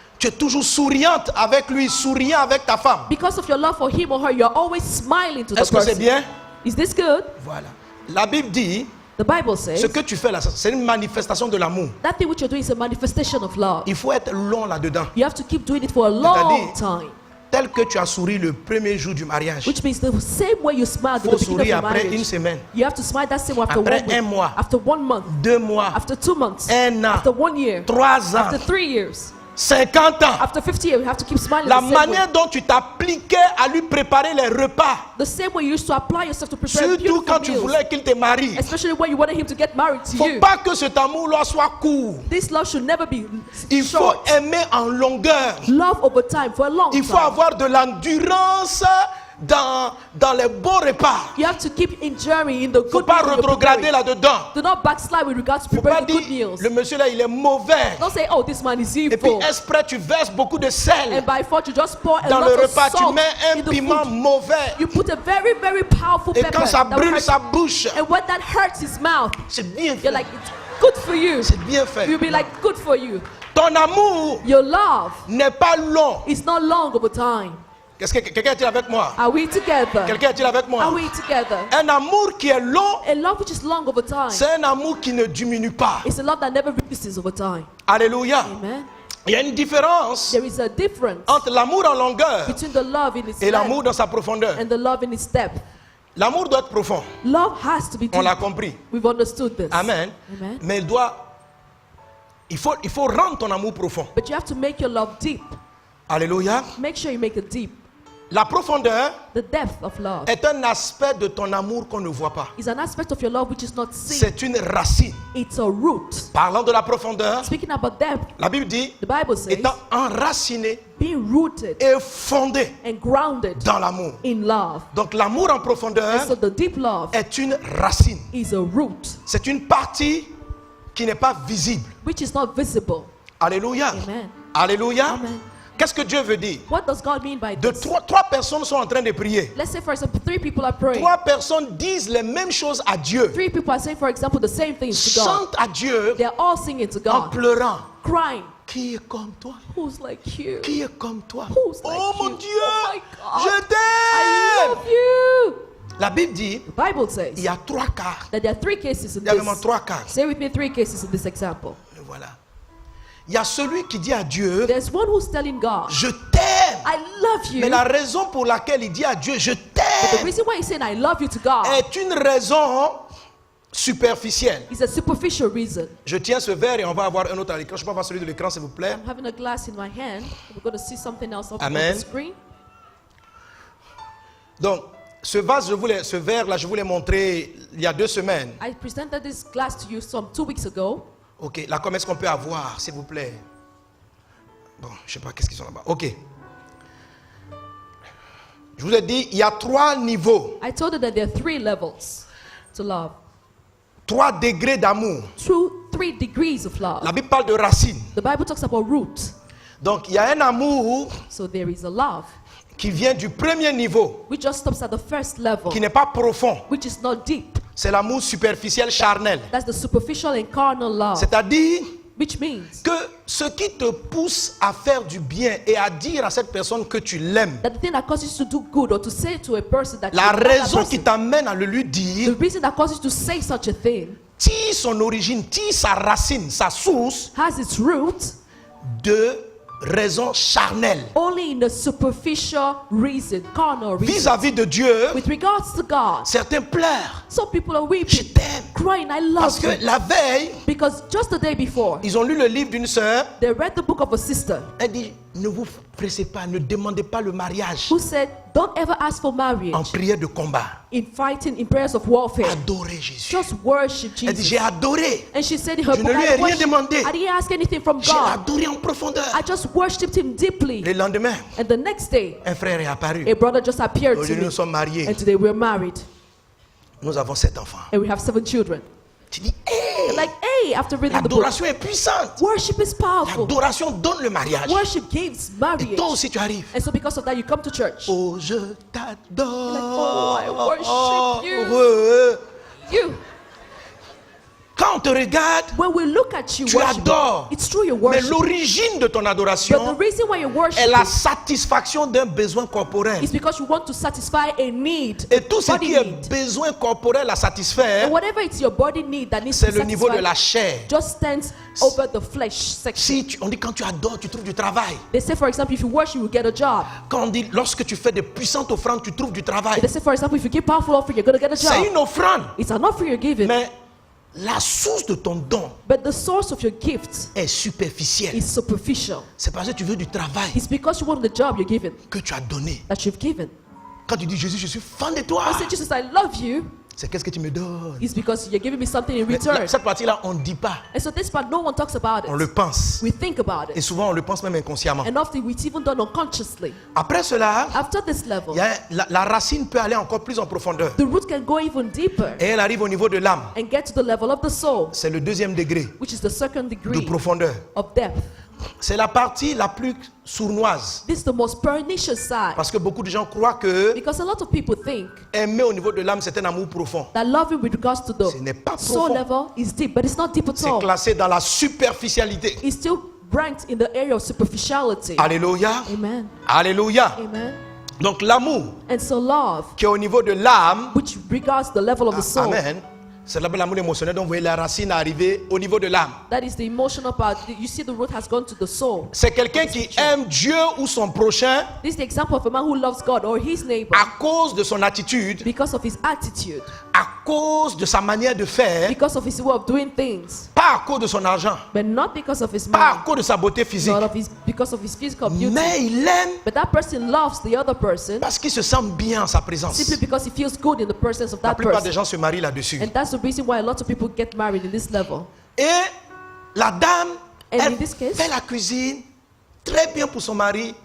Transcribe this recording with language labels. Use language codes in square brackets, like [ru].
[fr] Tu es toujours souriante avec lui, souriant avec ta femme. [en] Because of your love for him or her, you're always smiling to the [fr] Est-ce que c'est [en] person. [fr] bien? [en] Is this good? [fr] Voilà. La Bible dit, [en] The Bible says [fr] ce que tu fais là, c'est une manifestation de l'amour. [en] that thing which you're doing is a manifestation of love. [fr] Il faut être long là-dedans. [en] You have to keep doing it for a long time. [fr] Tel que tu as souri le premier jour du mariage. [en] Which means the same way you smiled [fr] Il [en] at the beginning of [fr] sourire [en] your [fr] après une [en] marriage. [fr] semaine, [en] You have to smile that same way after [fr] Après [en] 1 week, [fr] un mois. [en] after 1 month, [fr] 2 mois, [en] after 2 months, [fr] 1 an, [en] after 1 year, [fr] 3 ans, [en] after 3 years, [fr] 50 ans. [en] after 50 years. You have to keep smiling [fr] La [en] the same way. [fr] manière dont tu t'appliquais à lui préparer les repas, [en] The same way you used to apply yourself to prepare [fr] surtout [en] beautiful [fr] quand tu [en] meals, [fr] voulais qu'il te marie. [en] especially when you wanted him to get married to [fr] Il ne [en] you. [fr] faut pas que cet amour-là soit court. [en] This love should never be [fr] Il faut [en] short. [fr] aimer en longueur. [en] Love over time, for a long [fr] Il faut [en] time. [fr] avoir de l'endurance dans les beaux repas. [en] You have to keep enduring in the [fr] Il ne faut [en] good [fr] pas [en] meals you're [fr] rétrograder [en] preparing. [fr] là-dedans. [en] Do not backslide with regards to [fr] Il ne faut pas [en] preparing the good [fr] dire, [en] meals. [fr] le monsieur là, il est mauvais. [en] Don't say, oh, this man is [fr] Et puis [en] evil. [fr] exprès, tu verses beaucoup de sel [en] And by fault, you just pour a [fr] dans [en] lot [fr] le [en] of [fr] repas. Tu [en] salt [fr] mets un [en] in the [fr] piment [en] food. [fr] mauvais. [en] You put a very, very powerful [fr] Et [en] pepper. [fr] quand ça [en] that will [fr] brûle [en] hurt [fr] sa [en] you. [fr] bouche, [en] And when that hurts his mouth, [fr] c'est bien [en] you're [fr] fait. [en] like, it's good for you. [fr] C'est bien fait. [en] You'll be like, good for you. [fr] Ton amour [en] Your love [fr] n'est pas long. [en] is not long over time. [fr] Qu'est-ce que quelqu'un est-il avec moi? [en] Are we together? [fr] Quelqu'un est-il avec [en] Are [fr] moi? [en] we together? [fr] Un amour qui est long, [en] A love which is long over time [fr] c'est un amour qui ne diminue pas. [en] is a love that never reduces over time. Alléluia. Amen. [fr] Il y a une différence [en] There is a difference [fr] entre l'amour en longueur [en] between the love in its [fr] et l'amour [en] length [fr] dans sa profondeur. [en] and the love in its depth. [fr] L'amour doit être profond. [en] Love has to be [fr] On l'a [en] deep. [fr] compris. [en] We've understood this. Amen. Amen. [fr] Mais il faut rendre ton amour profond. [en] But you have to make your love deep. Alléluia. Make sure you make it deep. [fr] La profondeur [en] The depth of love [fr] est un aspect de ton amour qu'on ne voit pas. [en] is an aspect of your love which is not seen. [fr] C'est une racine. [en] It's a root. [fr] Parlant de la profondeur, [en] Speaking about depth, [fr] la Bible dit, [en] the Bible says, [fr] étant enraciné [en] being rooted [fr] et fondé [en] and grounded [fr] dans l'amour. [en] in love. [fr] Donc l'amour en [en] And [fr] profondeur [en] so the deep love [fr] est une racine. [en] is a root [fr] C'est une partie qui n'est pas visible. [en] which is not visible. Alléluia. Amen. Alléluia. Amen. [fr] Qu'est-ce que Dieu veut dire? [en] What does God mean by [fr] De [en] this? [fr] trois personnes sont en train de prier. [en] Let's say, for example, 3 people are praying. [fr] 3 personnes disent les mêmes choses à Dieu. [en] 3 people are saying, for example, the same things to God. [fr] Chantent à Dieu [en] They're all singing to [fr] en [en] God, [fr] pleurant. [en] crying. [fr] Qui est comme toi? [en] Who's like you? [fr] Qui est comme toi? [en] Who's like [fr] Oh mon [en] you? [fr] Dieu! [en] Oh my God. [fr] Je [en] I [fr] t'aime! [en] love you. [fr] La Bible dit, [en] The Bible [fr] il [en] says [fr] y a 3 cas. [en] that there are 3 cases in [fr] Il y a vraiment [en] this. [fr] 3 cas. [en] Say with me 3 cases in this example. [fr] Et voilà. Il y a celui qui dit à Dieu, [en] There's one who's telling God, [fr] je t'aime. [en] I love you. [fr] Mais la raison pour laquelle il dit à Dieu, je [en] But the [fr] t'aime, [en] reason why he's saying I love you to God [fr] est une raison superficielle. [en] is a superficial reason. [fr] Je tiens ce verre et on va avoir un autre à l'écran. Je peux avoir celui de l'écran, s'il vous plaît. [en] I'm having a glass in my hand. We're going to see something else up on Amen. the screen. [fr] Donc, ce verre-là, je vous l'ai montré il y a 2 semaines. [en] I presented this glass to you some 2 weeks ago. [fr] Ok, là, comment est-ce qu'on peut avoir, s'il vous plaît? Bon, je ne sais pas qu'est-ce qu'ils sont là-bas. Ok. Je vous ai dit, il y a 3 niveaux, [en] I told you that there are 3 levels to love. [fr] 3 degrés d'amour. [en] 3 degrees of love. [fr] La Bible parle de racines. [en] The Bible talks about root. [fr] Donc, il y a un amour [en] So there is a love [fr] qui vient du premier niveau, [en] which just stops at the first level, [fr] qui n'est pas profond. [en] which is not deep. [fr] C'est l'amour superficiel charnel. [en] That's the superficial and carnal love, [fr] C'est-à-dire [en] which means [fr] que ce qui te pousse à faire du bien et à dire à cette personne que tu l'aimes, [en] that the thing that causes you to do good or to say to a person that [fr] la [en] you love that [fr] raison qui [en] person, [fr] t'amène à le lui [en] the [fr] dire, [en] reason that causes you to say such a thing [fr] tire son origine, tire sa racine, sa source [en] has its root [fr] de raison charnelle. [en] only in the superficial reason, carnal reason. [fr] Vis-à-vis de Dieu, [en] With regards to God, [fr] certains pleurent. [en] some people are [fr] Je [en] weeping, [fr] t'aime. [en] crying, I [fr] Parce [en] love [fr] que [en] you. [fr] la veille, [en] Because just the day before, [fr] ils ont lu le livre d'une sœur. [en] they read the book of a sister. [fr] Elle dit, ne vous pressez pas, ne demandez pas le mariage [en] who said, don't ever ask for [fr] en [en] marriage [fr] prière de combat. [en] in fighting, in prayers of warfare. [fr] Adorez Jésus. [en] Just worship [fr] Elle dit, [en] Jesus. [fr] j'ai adoré. [en] And she said in her [fr] Je [en] book, [fr] ne lui ai [en] I [fr] rien [en] worship- [fr] demandé. [en] I didn't ask anything from [fr] J'ai [en] God. [fr] adoré en profondeur. [en] I just worshipped him deeply. [fr] Le lendemain, [en] And the next day, [fr] un frère est apparu. [en] a brother just appeared to [fr] Aujourd'hui, [en] me. [fr] nous sommes mariés. [en] And today we're married. [fr] Nous avons 7 enfants. [en] And we have 7 children. [fr] Tu dis, hé, [en] Like, hey, after reading the book, [fr] l'adoration est puissante. [en] worship is powerful. [fr] L'adoration donne le mariage. [en] Worship gives [fr] Et [en] marriage. [fr] toi aussi, tu arrives. [en] And so because of that, you come to church. [fr] Oh, je t'adore. [en] Like, oh, I worship you. [fr] Heureux. [en] You. [fr] Quand on te regarde, [en] When we look at you, [fr] tu [en] worship, [fr] adores. [en] it's true you [fr] Mais [en] worship. [fr] l'origine de ton [en] But the [fr] adoration [en] reason why you worship [fr] est la satisfaction d'un besoin corporel. [en] is because you want to satisfy a need. [fr] Et tout ce [en] body [fr] qui est [en] need. [fr] besoin corporel à satisfaire, [en] And whatever it's your body need that needs [fr] c'est [en] to [fr] le niveau de [en] satisfy, [fr] la chair. [en] just stands over the flesh section. [fr] Si on dit quand tu adores, tu trouves du travail. [en] They say, for example, if you worship, you get a job. [fr] Quand on dit lorsque tu fais des puissantes offrandes, tu trouves du travail. [en] They say, for example, if you give powerful offering, you're going to get a [fr] C'est [en] job. [fr] une offrande. [en] It's an offering you're giving. [fr] Mais la source de ton don [en] But the source of your gift [fr] est superficielle. [en] is superficial. [fr] C'est parce que tu veux du travail [en] It's because you want the job you're given, [fr] que tu as donné. [en] that you've given. [fr] Quand tu dis Jésus, je suis fan de toi, [en] I say, Jesus, I love you. [fr] c'est qu'est-ce que tu me donnes. [en] It's because you're giving me something in [fr] Mais [en] return. [fr] cette partie-là, on ne dit pas. [en] And so this part, no one talks about [fr] On [en] it. [fr] le pense. [en] We think about [fr] Et [en] it. [fr] souvent, on le pense même inconsciemment. [en] And often it's even done unconsciously. [fr] Après cela, [en] After this level, [fr] il y a la racine peut aller encore plus en profondeur. [en] the root can go even deeper [fr] Et elle arrive au niveau de l'âme. [en] and get to the level of the soul, [fr] C'est le 2e degré [en] which is the second [fr] de [en] degree [fr] profondeur. [en] of depth. [fr] C'est la partie la plus sournoise. [en] This is the most pernicious side. [fr] Parce que beaucoup de gens croient que [en] Because a lot of people think [fr] aimer au niveau de l'âme, c'est un amour profond. [en] that loving with regards to [fr] Ce n'est pas [en] the soul [fr] profond. [en] level is deep, but it's not deep at [fr] C'est [en] all. [fr] classé dans la superficialité. [en] It's still ranked in the area of superficiality. Alléluia. Amen. Alléluia. Amen. [fr] Donc l'amour [en] And so love, [fr] qui est au niveau de l'âme, [en] which regards the level of the soul, [fr] amen, c'est l'amour émotionnel. Donc vous voyez la racine arriver au niveau de l'âme. [en] that is the emotional part. You see the root has gone to the soul. [fr] C'est quelqu'un qui aime Dieu ou son prochain [en] This is the example of a man who loves God or his neighbor [fr] à cause de son attitude, [en] because of his attitude, [fr] à cause de sa manière de faire, [en] because of his way of doing things, [fr] pas à cause de son argent, [en] but not because of his [fr] pas à [en] money, [fr] cause de sa beauté physique. [en] not of his, because of his physical beauty. [fr] Mais il aime [en] But that person loves the other person [fr] parce qu'il se sent bien en sa présence. [en] simply because he feels good in the presence of [fr] La [en] that [fr] plupart des [en] person. [fr] gens se marient là-dessus. [en] And that's the reason why a lot of people get married in this level. [fr] Et la dame, [en] And [fr] elle [en] in this case- [fr] fait la cuisine très bien pour son mari